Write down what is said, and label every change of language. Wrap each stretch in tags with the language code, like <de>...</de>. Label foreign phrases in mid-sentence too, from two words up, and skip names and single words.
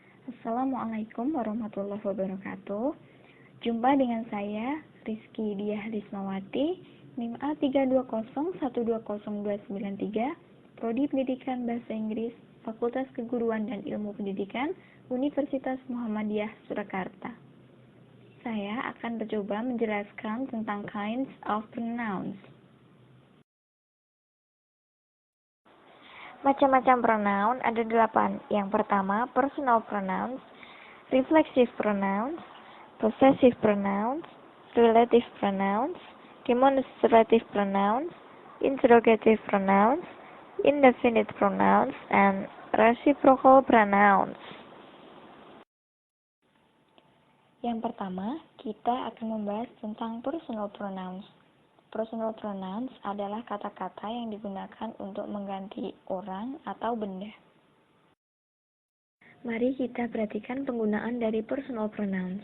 <ar>السلام عليكم ورحمة الله وبركاته.</ar> <id>Jumpa dengan saya, Rizky Diah Lismawati, NIM A320120293, Prodi Pendidikan Bahasa Inggris, Fakultas Keguruan dan Ilmu Pendidikan, Universitas Muhammadiyah Surakarta. Saya akan mencoba menjelaskan tentang</id> <en>kinds of pronouns.</en> <id>Macam-macam pronoun ada 8. Yang pertama,</id> <en>personal pronouns, reflexive pronouns, possessive pronouns, relative pronouns, demonstrative pronouns, interrogative pronouns, indefinite pronouns, and reciprocal pronouns.</en> <id>Yang pertama, kita akan membahas tentang</id> <en>personal pronouns. Personal pronouns</en> <id>adalah kata-kata yang digunakan untuk mengganti orang atau benda. Mari kita perhatikan penggunaan dari</id> <en>personal pronouns.</en>